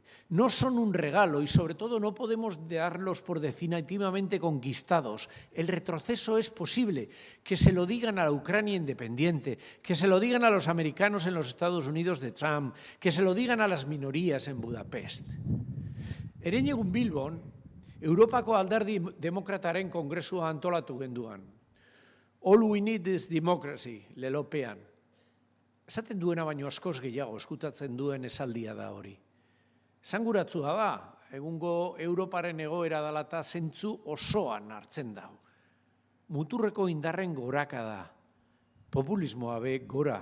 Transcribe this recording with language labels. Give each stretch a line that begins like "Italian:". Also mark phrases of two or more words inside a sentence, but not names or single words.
Spanish: No son un regalo y, sobre todo, no podemos darlos por definitivamente conquistados. El retroceso es posible. Que se lo digan a la Ucrania independiente, que se lo digan a los americanos en los Estados Unidos de Trump, que se lo digan a las minorías en Budapest.
Basque: Herenegun Bilbon, Europako alderdi demokrataren kongresua antolatu genduan.
English: All we need is democracy,
Basque: lelopean. Esaten duena baino askoz gehiago eskutatzen duen esaldia da hori. Esanguratsua da, egungo Europaren egoera dela eta zentzu osoan hartzen dau. Muturreko indarren goraka da. Populismoa be gora.